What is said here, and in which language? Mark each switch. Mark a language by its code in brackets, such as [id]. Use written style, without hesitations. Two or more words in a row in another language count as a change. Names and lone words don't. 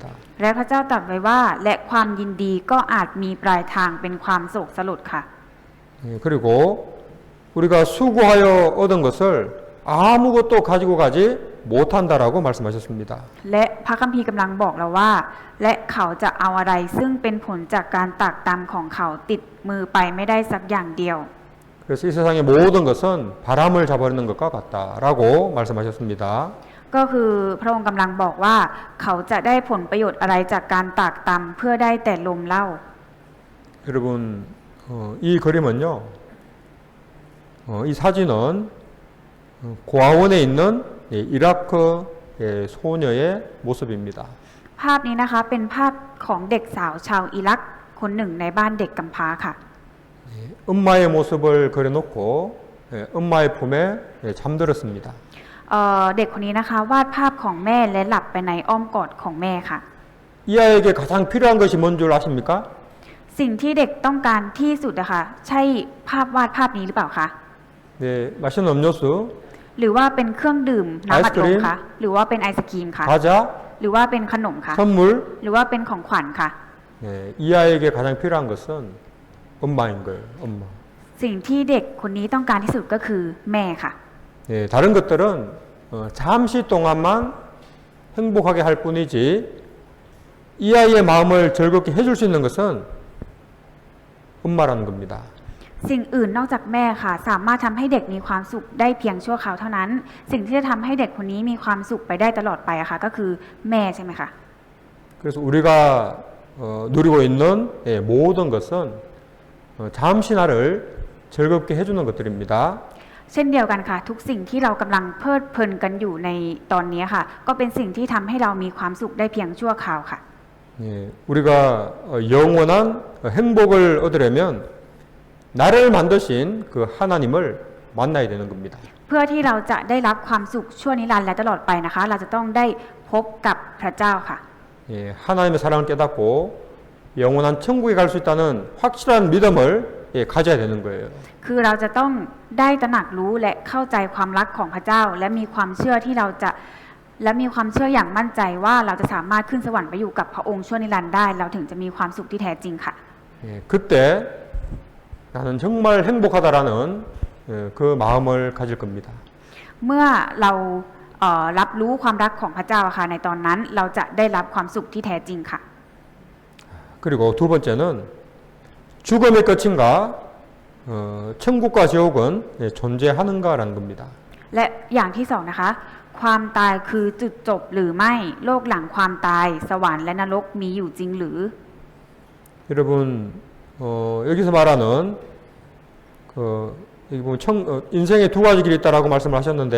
[th] และพระเจ้าตรัสไว้ว่าและความยินดีก็อาจมีปลายทางเป็นความโศกสลดค่ะ [ko] 예, 그리고 우리가 수고하여 얻은 것을 아무것도 가지고 가지 못한다라고 말씀하셨습니다. [th] และพระคัมภีร์กำลังบอกเราว่า และเขาจะเอาอะไรซึ่งเป็นผลจากการตากตำของเขาติดมือไปไม่ได้สักอย่างเดียว [ko] 그래서 이 세상의 모든 것은 바람을 잡아내는 것과 같다라고 말씀하셨습니다. [th] ก็คือพระองค์กำลังบอกว่าเขาจะได้ผลประโยชน์อะไรจากการตากตำเพื่อได้แต่ลมเล่า [ko] 여러분 이 그림은요, 이 사진은 고아원에 있는 이라크 소녀의 모습입니다. [th] ภาพนี้นะคะเป็นภาพของเด็กสาวชาวอิรักคนหนึ่งในบ้านเด็กกำพร้าค่ะ [ko] 엄마의 모습을 그려놓고 엄마의 품에 잠들었습니다. [th] เด็กคนนี้นะคะวาดภาพของแม่และหลับไปในอ้อมกอดของแม่ค่ะ [ko] 이 아이에게 가장 필요한 것이 뭔 줄 아십니까? [th] สิ่งที่เด็กต้องการที่สุดนะคะใช่ภาพวาดภาพนี้หรือเปล่าคะ [ko] 네, 맛있는 음료수, [th] หรือว่าเป็นเครื่องดื่มน้ำอัดลมคะหรือว่าเป็นไอศกรีมคะ [ko] 과자, [th] หรือว่าเป็นขนมคะ [ko] 선물. [th] หรือว่าเป็นของขวัญค่ะ [ko] 네, 이 아이에게 가장 필요한 것은 엄마인 거예요. 엄마. [th] สิ่งที่เด็กคนนี้ต้องการที่สุดก็คือแม่ค่ะ [ko] 네, 다른 것들은 잠시 동안만 행복하게 할 뿐이지 이 아이의 마음을 즐겁게 해줄 수 있는 것은 엄마라는 겁니다. [th] สิ่งอื่นนอกจากแม่ค่ะสามารถทำให้เด็กมีความสุขได้เพียงชั่วคราวเท่านั้น สิ่งที่จะทำให้เด็กคนนี้มีความสุขไปได้ตลอดไปอะค่ะก็คือแม่ใช่ไหมคะ [ko] 그래서 우리가 누리고 있는 모든 것은 잠시 나를 즐겁게 해주는 것들입니다. [th] เช่นเดียวกันค่ะทุกสิ่งที่เรากำลังเพลิดเพลินกันอยู่ในตอนนี้ค่ะก็เป็นสิ่งที่ทำให้เรามีความสุขได้เพียงชั่วคราวค่ะ [ko] 예, 우리가 영원한 행복을 얻으려면 나를 만드신 그 하나님을 만나야 되는 겁니다. [th] เพื่อที่เราจะได้รับความสุขชั่วนิรันดร์และตลอดไปนะคะเราจะต้องได้พบกับพระเจ้าค่ะ [ko] 예, 하나님의 사랑을 깨닫고 영원한 천국에 갈 수 있다는 확실한 믿음을 가져야 되는 거예요. [th] คือเราจะต้องได้ตระหนักรู้และเข้าใจความรักของพระเจ้า และมีความเชื่อที่เราจะและมีความเชื่ออย่างมั่นใจว่าเราจะสามารถขึ้นสวรรค์ไปอยู่กับพระองค์ชั่วนิรันดร์ได้เราถึงจะมีความสุขที่แท้จริงค่ะ [ko] 예, 그때 나는 정말 행복하다라는 그 마음을 가질 겁니다. [th] เมื่อเรารับรู้ความรักของพระเจ้าค่ะในตอนนั้นเราจะได้รับความสุขที่แท้จริงค่ะ [ko] 그리고 두 번째는 죽음의 끝인가 천국과 지옥은 존재하는가라는 겁니다. [th] และอย่างที่สองนะคะความตายคือจุดจบหรือไม่โลกหลังความตายสวรรค์และนรกมีอยู่จริงหรือ [ko] 여러분 여기서 말하는 여기 보면 인생에 두 가지 길이 있다라고 말씀을 하셨는데요.